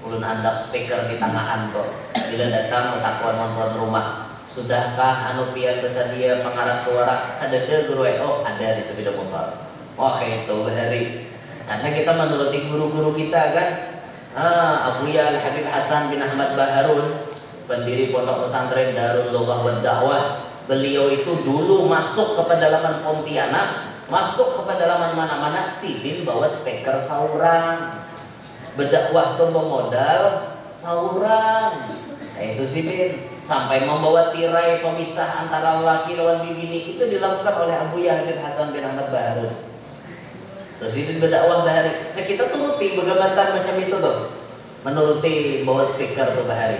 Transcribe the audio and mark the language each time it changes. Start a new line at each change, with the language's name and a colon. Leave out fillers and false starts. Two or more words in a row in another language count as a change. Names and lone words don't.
Banjar: Ulun handak speaker di tangahan tuh. Bila datang metakuan tuan rumah, sudahkah anu pian bersedia pengaras suara?
Indonesian: Ada guru ada di sepeda motor.
Banjar: Wah itu bahari.
Indonesian: Karena kita menuruti guru-guru kita kan. Abuya Al-Habib Hasan bin Ahmad Baharun, pendiri pondok pesantren Darul Lughah wad Dakwah. Beliau itu dulu masuk ke pedalaman Pontianak, masuk ke pedalaman mana-mana,
Banjar: sidin bawa speaker saurang. Berdakwah tuh bermodal saurang.
Indonesian: Itu sidin sampai membawa tirai pemisah antara laki lawan bini itu dilakukan oleh Abuya Habib Hasan bin Ahmad Baharun.
Banjar: Terus ini berdakwah bahari. Nah kita turuti begamatan macam itu tuh, menuruti bawa speaker tuh bahari.